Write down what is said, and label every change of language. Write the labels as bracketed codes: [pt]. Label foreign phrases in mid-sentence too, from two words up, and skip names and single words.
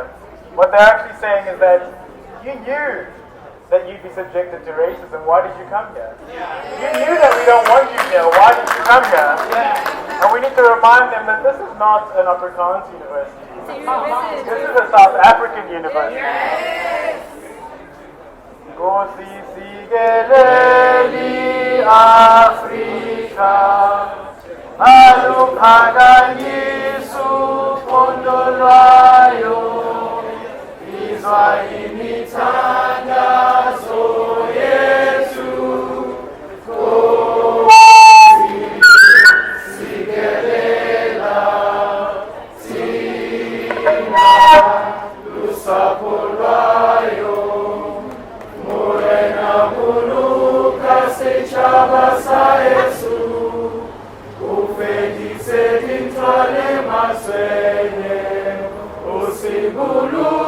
[en] What they're actually saying is that you knew that you'd be subjected to racism, why did you come here? You knew that we don't want you here, why did you come here? And we need to remind them that this is not an Afrikaans university. This is a South African university. [xh] Nkosi sikeleli Afrika, aluphakanyisa uphondo lwayo, izwa imithandazo yethu. Nkosi sikelela thina lusapho lwayo, [st] morena muluka setšhaba sa Yesu, ufedise dintlha le maswele, o se bulu